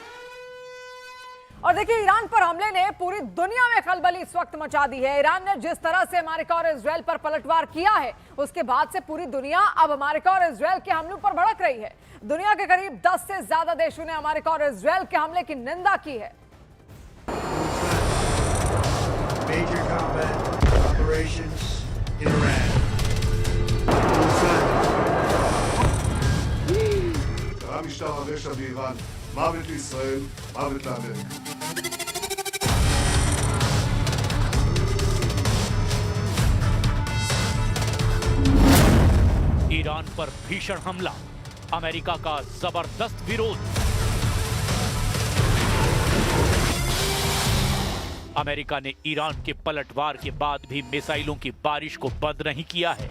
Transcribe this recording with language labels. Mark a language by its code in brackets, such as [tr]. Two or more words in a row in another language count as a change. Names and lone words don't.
[hi] और देखिए ईरान पर हमले ने पूरी दुनिया में खलबली इस वक्त मचा दी है। ईरान ने जिस तरह से अमेरिका और इजराइल पर पलटवार किया है उसके बाद से पूरी दुनिया अब अमेरिका और इजराइल के हमलों पर भड़क रही है। दुनिया के करीब 10 से ज्यादा देशों ने अमेरिका और इजराइल के हमले की निंदा की है। [en] Major combat operations in Iran. [he] המשטר הרשע באיראן, מוות לישראל, מוות לאמריקה. [hi] ईरान पर भीषण हमला, अमेरिका का जबरदस्त विरोध। अमेरिका ने ईरान के पलटवार के बाद भी मिसाइलों की बारिश को बंद नहीं किया है।